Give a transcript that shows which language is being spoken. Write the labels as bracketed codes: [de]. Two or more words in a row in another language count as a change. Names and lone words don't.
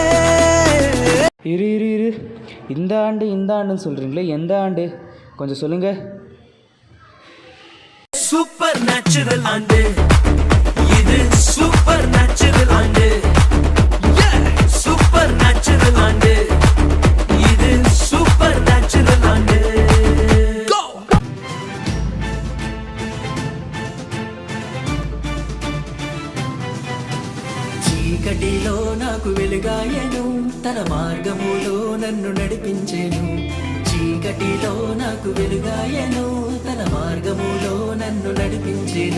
[ta] இரு இரு இரு இந்த ஆண்டுன்னு சொல்கிறீங்களே, எந்த ஆண்டு கொஞ்சம் சொல்லுங்க. [en] super natural [ta] ஆண்டு இது, [en] super natural [ta] ஆண்டு, [en] super natural [ta] ஆண்டு இது, [en] super natural [ta] ஆண்டு. [te] చీకటిలో నాకు వెలుగాయను, తన మార్గములో నన్ను నడిపించెను. చీకటిలో నాకు వెలుగాయను, తన మార్గములో నన్ను నడిపించెను.